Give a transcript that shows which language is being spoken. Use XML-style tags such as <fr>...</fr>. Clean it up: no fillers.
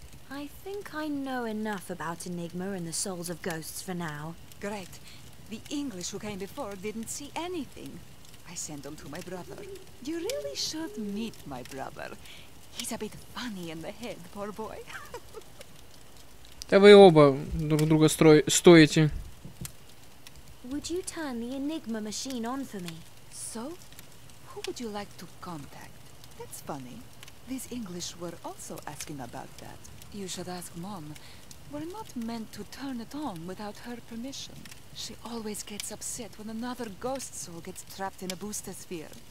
<en>I think I know enough about Enigma and the souls of ghosts for now. Great. The English who came before didn't see anything. I sent them to my brother. You really should meet my brother. He's a bit funny in the head, poor boy.</en> <ru>Да вы оба друг друга стоите.</ru> <en>Would you turn the Enigma machine on for me? So, who would you like to contact? That's funny. These English were also asking about that. You should ask Mom. We're not meant to turn it on without her permission. She always gets upset when another ghost soul gets trapped in a booster sphere.</en>